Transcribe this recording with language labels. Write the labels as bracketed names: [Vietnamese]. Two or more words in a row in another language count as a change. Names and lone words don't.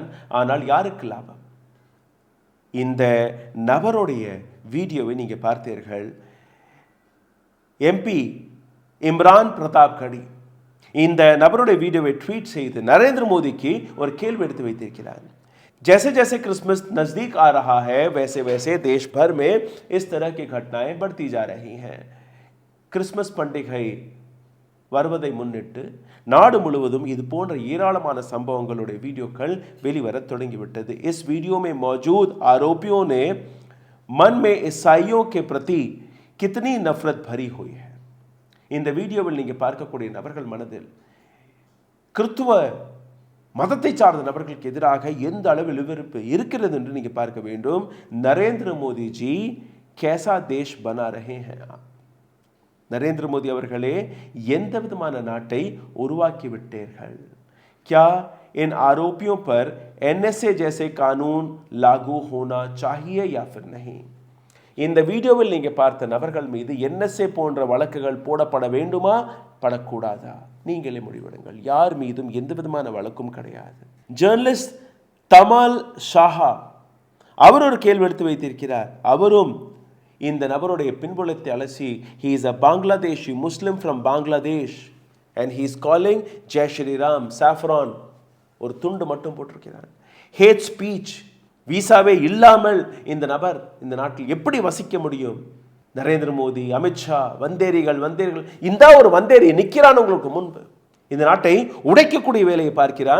[Tamil] ஆனால் யாருக்கு லாபம்? இந்த நபருடைய வீடியோவை நீங்கள் பார்த்தீர்கள். எம்பி இம்ரான் பிரதாப் கடி இந்த நபருடைய வீடியோவை ட்வீட் செய்து நரேந்திர மோடிக்கு ஒரு கேள்வி எடுத்து வைத்திருக்கிறார். [Hindi] जैसे जैसे क्रिसमस नज़दीक आ रहा है वैसे वैसे देश भर में इस तरह की घटनाएं बढ़ती जा रही हैं. [Tamil] கிறிஸ்மஸ் பண்டிகை வருவதை முன்னிட்டு நாடு முழுவதும் இது போன்ற ஏராளமான சம்பவங்களுடைய வீடியோக்கள் வெளிவர தொடங்கிவிட்டது. [Hindi] इस वीडियो में मौजूद आरोपियों ने मन में ईसाइयों के प्रति कितनी नफरत भरी हुई है. [Tamil] இந்த வீடியோவில் நீங்கள் பார்க்கக்கூடிய நபர்கள் மனதில் கிறிஸ்துவ மதத்தை சார்ந்த நபர்களுக்கு எதிராக எந்த அளவில் வெறுப்பு இருக்கிறது என்று நீங்கள் பார்க்க வேண்டும். [Hindi] नरेंद्र मोदी जी कैसा देश बना रहे हैं. [Tamil] நரேந்திர மோடி அவர்களே எந்த விதமான நாட்டை உருவாக்கி விட்டீர்கள்? [Hindi] क्या इन आरोपियों पर एनएसए जैसे कानून लागू होना चाहिए या फिर नहीं? [Tamil] இந்த வீடியோவில் நீங்கள் பார்த்த நபர்கள் மீது என்எஸ்ஏ போன்ற வழக்குகள் போடப்பட வேண்டுமா படக்கூடாதா? நீங்களே முடிவெடுங்கள். யார் மீதும் எந்த விதமான வழக்கும் கிடையாது. ஜேர்னலிஸ்ட் தமால் ஷாஹா அவர் ஒரு கேள்வி எடுத்து வைத்திருக்கிறார். அவரும் இந்த நபருடைய பின்புலத்தை அலசி, [English] he is a Bangladeshi Muslim from Bangladesh and he is calling [Hindi] जय श्रीराम [English] saffron [Tamil] ஒரு துண்டு மட்டும் போட்டிருக்கிறார். [English] hate speech, [Tamil] வீசாவே இல்லாமல் இந்த நபர் இந்த நாட்டில் எப்படி வசிக்க முடியும்? நரேந்திர மோடி, அமித்ஷா, வந்தேரிகள் இந்த ஒரு வந்தேரி நிற்கிறான் உங்களுக்கு முன்பு, இந்த நாட்டை உடைக்கக்கூடிய வேலையை பார்க்கிறான்.